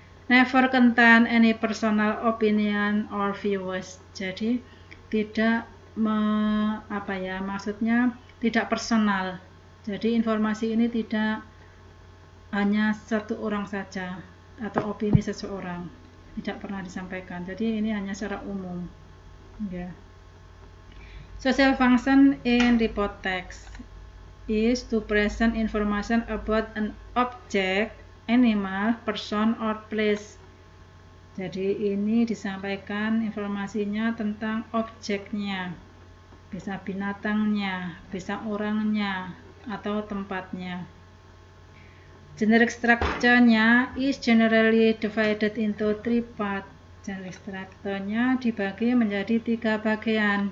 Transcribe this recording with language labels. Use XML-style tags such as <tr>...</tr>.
<en>Never contain any personal opinion or views,</en> <id>jadi tidak maksudnya tidak personal. Jadi informasi ini tidak hanya satu orang saja atau opini seseorang, tidak pernah disampaikan. Jadi ini hanya secara umum. Ya.</id> <en>Social function in report text is to present information about an object, animal, person, or place.</en> <id>Jadi ini disampaikan informasinya tentang objeknya, bisa binatangnya, bisa orangnya, atau tempatnya.</id> <en>Generic structure-nya is generally divided into 3 parts.</en> <id>Generic structure-nya dibagi menjadi 3 bagian.</id>